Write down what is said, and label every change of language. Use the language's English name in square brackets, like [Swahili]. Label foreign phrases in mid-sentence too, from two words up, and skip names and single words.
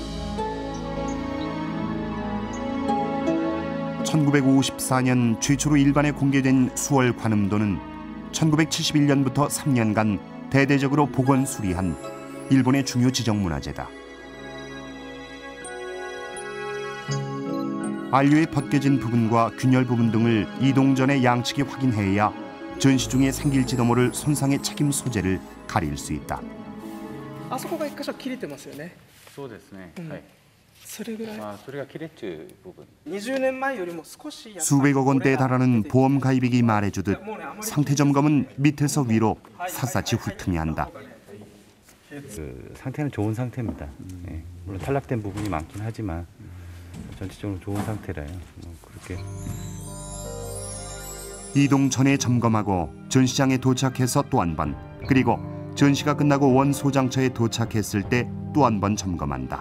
[Korean] 1954년 최초로 일반에 공개된 수월관음도는 1971년부터 3년간 대대적으로 복원 수리한 일본의 중요 지정문화재다. 안료에 벗겨진 부분과 균열 부분 등을 이동 전에 양측이 확인해야 전시 중에 생길지도 모를 손상의 책임 소재를 가릴 수 있다. [Japanese] あそこが1箇所切れてますよね。そうですね。はい。それぐらい。それが切れっていう部分。 20年前よりも少し [Korean] 수백억 원대에 달하는 보험 가입액이 말해주듯 상태 점검은 밑에서 위로 샅샅이 훑으며 한다. 그 상태는 좋은 상태입니다. 네. 물론 탈락된 부분이 많긴 하지만 전체적으로 좋은 상태라요. 그렇게. 이동 전에 점검하고 전시장에 도착해서 또 한 번, 그리고 전시가 끝나고 원 소장처에 도착했을 때 또 한 번 점검한다.